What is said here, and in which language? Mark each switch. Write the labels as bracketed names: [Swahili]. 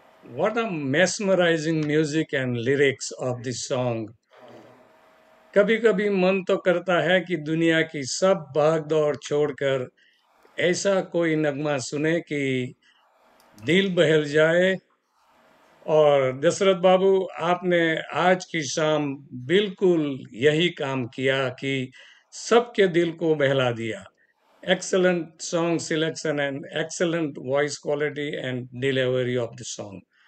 [English] What a mesmerizing music and lyrics of this song. [Hindi] कभी कभी मन तो करता है कि दुनिया की सब भाग दौड़ छोड़कर ऐसा कोई नगमा सुने कि दिल बहल जाए। और दशरथ बाबू, आपने आज की शाम बिल्कुल यही काम किया कि सबके दिल को बहला दिया। [English] Excellent song selection and excellent voice quality and delivery of the song.